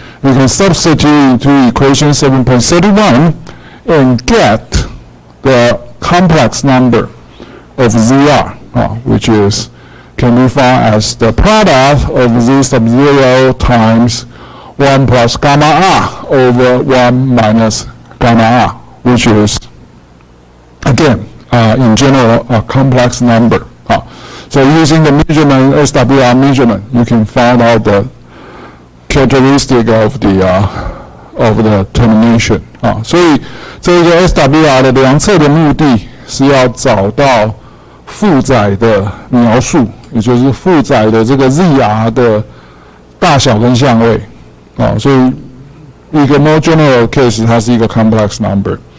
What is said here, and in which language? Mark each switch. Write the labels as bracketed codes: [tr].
[en] We can substitute into equation 7.31 and get the complex number of ZR, which can be found as the product of Z sub 0 times 1 plus gamma R over 1 minus gamma R, which is, again, in general, a complex number. So using the measurement, SWR measurement, you can find out the characteristic of the termination. [zh] 所以这个 SWR 的量测的目的是要找到负载的描述，也就是负载的这个 ZR 的大小跟相位。所以一个 [en] more general case [zh] 它是一个 complex number。